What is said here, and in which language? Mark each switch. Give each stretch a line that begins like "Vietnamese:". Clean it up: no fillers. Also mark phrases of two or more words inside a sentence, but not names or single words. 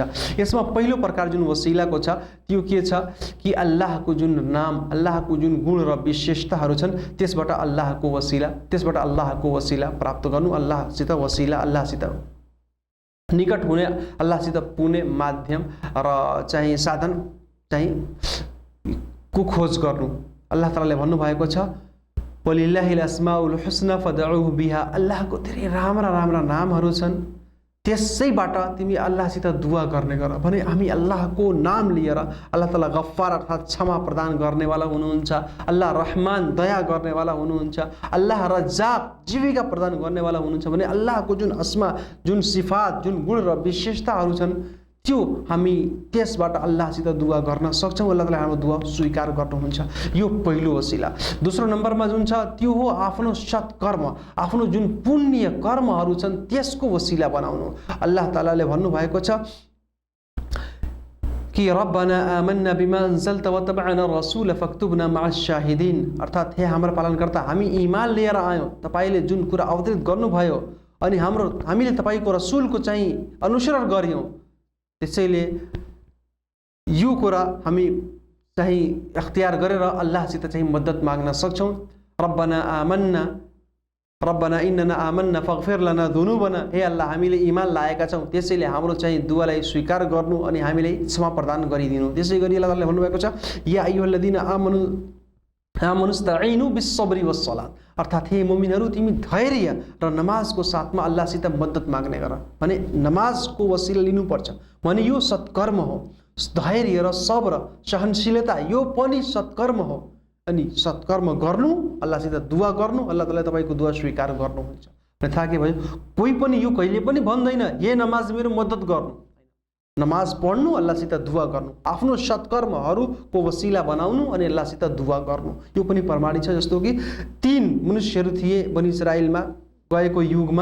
Nepali: यसमा पहिलो प्रकार जुन वसिलाको छ त्यो के छ कि अल्लाहको जुन नाम, अल्लाहको जुन गुण र विशेषताहरू छन् त्यसबाट अल्लाहको वसिला प्राप्त गर्नु, अल्लाहसित वसिला, अल्लाहसित निकट हुने, अल्लाहसित पुग्ने माध्यम र चाहिँ साधन चाहिँ को खोज गर्नु। अल्लाह तालाले भन्नुभएको छ
Arabic: ولله الأسماء الحسنى فادعوه بها.
Nepali: अल्लाहको धेरै राम्रा नामहरू छन्, त्यसैबाट तिमी अल्लाहसित दुआ गर्ने गर भने हामी अल्लाहको नाम लिएर अल्लाह ताला गफ्फार अर्थात् क्षमा प्रदान गर्नेवाला हुनुहुन्छ, अल्लाह रहमान दया गर्नेवाला हुनुहुन्छ, अल्लाह रज्जाक जीविका प्रदान गर्नेवाला हुनुहुन्छ भने अल्लाहको जुन अस्मा, जुन सिफात, जुन गुण र विशेषताहरू छन् त्यो हामी त्यसबाट अल्लाहसित दुआ गर्न सक्छौँ। अल्लाह ताला हाम्रो दुआ स्वीकार गर्नुहुन्छ। यो पहिलो वसिला। दोस्रो नम्बरमा जुन छ त्यो हो आफ्नो सत्कर्म, आफ्नो जुन पुण्य कर्महरू छन् त्यसको वसिला बनाउनु। अल्लाह तालाले भन्नुभएको छ कि
Arabic: ربنا آمنا بما أنزلت واتبعنا الرسول فاكتبنا مع الشاهدين.
Nepali: अर्थात् हे हाम्रो पालनकर्ता, हामी ईमान लिएर आयौँ, तपाईँले जुन कुरा अवतरित गर्नुभयो अनि हामीले तपाईँको रसुलको चाहिँ अनुसरण गर्यौँ, त्यसैले यो कुरा हामी चाहिँ अख्तियार गरेर अल्लाहसित चाहिँ मद्दत माग्न सक्छौँ।
Arabic: ربنا إننا آمنا فاغفر لنا ذنوبنا.
Nepali: हे अल्लाह, हामीले ईमान लाएका छौँ, त्यसैले हाम्रो चाहिँ दुआलाई स्वीकार गर्नु अनि हामीले क्षमा प्रदान गरिदिनु। त्यसै गरी अल्लाह तालाले भन्नुभएको छ
Arabic: يا أيها الذين آمنوا استعينوا بالصبر والصلاة.
Nepali: अर्थात् हे मुमिनहरू, तिमी धैर्य र नमाजको साथमा अल्लाहसित मद्दत माग्ने गर भने नमाजको वसिला लिनुपर्छ भने यो सत्कर्म हो। धैर्य र सब्र, सहनशीलता यो पनि सत्कर्म हो। अनि सत्कर्म गर्नु, अल्लाहसित दुआ गर्नु, अल्लाह ताला तपाईँको दुआ स्वीकार गर्नुहुन्छ। थाहा के भयो, कोही पनि यो कहिले पनि भन्दैन हे नमाज मेरो मद्दत गर्नु। नमाज पढ्नु, अल्लाहसित दुआ गर्नु, आफ्नो सत्कर्महरूको वसिला बनाउनु अनि अल्लाहसित दुआ गर्नु, यो पनि प्रमाणित छ। जस्तो कि 3 मनुष्यहरू थिए बनी इस्राएलमा गएको युगमा।